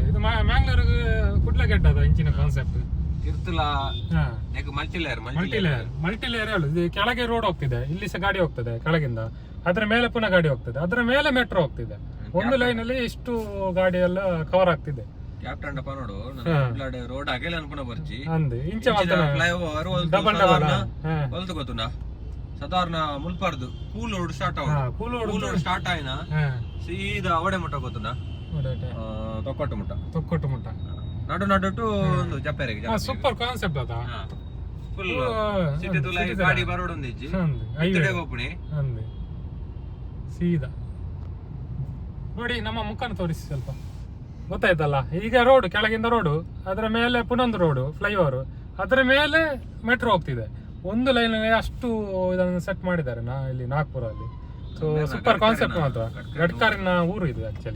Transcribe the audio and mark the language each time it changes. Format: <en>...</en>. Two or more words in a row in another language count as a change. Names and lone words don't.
<tcy>ಇದು ಮ್ಯಾಂಗ್ಳೂರಿಗೆ ಕುಡ್ಲಗೆಟ್ಟದ ಇಂಚಿನ ಕಾನ್ಸೆಪ್ಟ್.</tcy> <kn>ಮಲ್ಟಿಲೇಯರ್ ಹೇಳುದು. ಇದು ಕೆಳಗೆ ರೋಡ್ ಹೋಗ್ತಿದೆ, ಇಲ್ಲಿ ಸಹ ಗಾಡಿ ಹೋಗ್ತದೆ ಕೆಳಗಿಂದ, ಅದರ ಮೇಲೆ ಪುನಃ ಗಾಡಿ ಹೋಗ್ತದೆ, ಅದರ ಮೇಲೆ ಮೆಟ್ರೋ ಹೋಗ್ತಿದೆ. ಒಂದು ಲೈನ್ ಅಲ್ಲಿ ಇಷ್ಟು ಗಾಡಿ ಎಲ್ಲ ಕವರ್ ಆಗ್ತಿದೆ.</kn> <tcy>ರೋಡ್ ಆಗಲ್ಲ ಅನ್ಕೊಂಡ ಬರ್ಚಿ ಅಂದೆ ಇಂಚೆ ಫ್ಲೈಓವರ್ ಸಾಧಾರಣ ಮುಲ್ಪಾರ್ದು</tcy> <en>cool road start cool road start</en> <tcy>ಆಯ್ನ ಸೀದಾ ಅವಡೆ ಮುಟ್ಟ ಗೊತ್ತುಂಡ ತೊಕ್ಕೊಟ್ಟು ಮುಟ್ಟ ನಡು ನಡು ಒಂದು ಜಪ್ಪೆರೆಗೆ</tcy> <en>super concept ಅದ. full city</en> <tcy>ತುಲ ಗಾಡಿ ಬರೋಡ್ ಒಂದಿಜ್ಜಿ ಇತ್ತಡೆ ಹೋಗ್ಬಿಡಿ</tcy> <kn>ಅಂದೆ ಸೀದಾ ನೋಡಿ. ನಮ್ಮ ಮುಖನ ತೋರಿಸಿ ಸ್ವಲ್ಪ, ಗೊತ್ತಾಯ್ತಲ್ಲ. ಈಗ ರೋಡ್ ಕೆಳಗಿಂದ ರೋಡು, ಅದರ ಮೇಲೆ ಪುನೊಂದು</kn> <en>road flyover,</en> <kn>ಅದರ ಮೇಲೆ ಮೆಟ್ರೋ ಹೋಗ್ತಿದೆ. ಒಂದು ಲೈನ್ ಅಷ್ಟು ಇದನ್ನು ಸೆಟ್ ಮಾಡಿದ್ದಾರೆ ಇಲ್ಲಿ ನಾಗ್ಪುರಲ್ಲಿ.</kn> <en>so super concept</en> <kn>ಮಾತ್ರ. ಗಡ್ಕರಿನ ಊರು ಇದು ಆಕ್ಚುಲಿ.</kn>